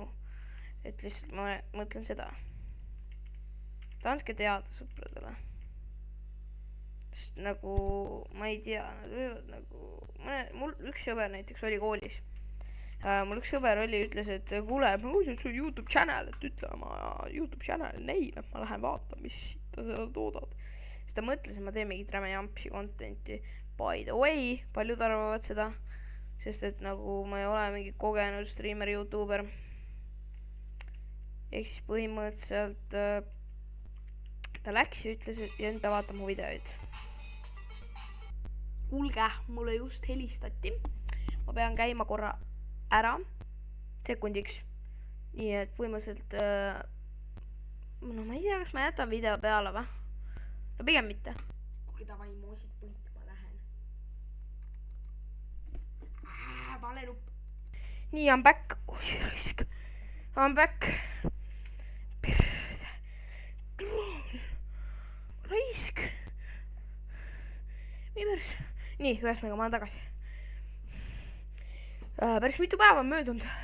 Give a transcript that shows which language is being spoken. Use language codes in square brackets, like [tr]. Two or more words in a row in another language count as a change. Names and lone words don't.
[et] Et lihtsalt ma mõtlen seda. Andke teada sõpradele. Sest nagu, ma ei tea, nad võivad nagu, mul üks sõber näiteks oli koolis. Mul üks sõber oli, ütles, et kuule, ma kuulsin, et sul YouTube channel, et ütle oma YouTube [en] channel name, [et] et ma lähen vaatan, mis ta seal toodad. Siis ta mõtles, et ma teen mingit räme jampsi contenti. [en] By the way, [et] paljud arvavad seda, sest et nagu ma ei ole mingi kogenud streamer, YouTuber. Ehk siis põhimõtteliselt ta läks ja ütles, et ja nüüd ta vaatab mu videoid. Kuulge, mulle just helistati. Ma pean käima korra ära sekundiks. Nii et põhimõtteliselt no ma ei tea, kas ma jätan video peale või? No pigem mitte. Kuulge, davai, moosid põit, ma lähen. Vale nupp. Nii, [en] I'm back. [et] Oi, raisk. [en] I'm back. [et] Perse. Raisk. Nii, ühesõnaga ma olen tagasi. Päris mitu päeva on möödunud.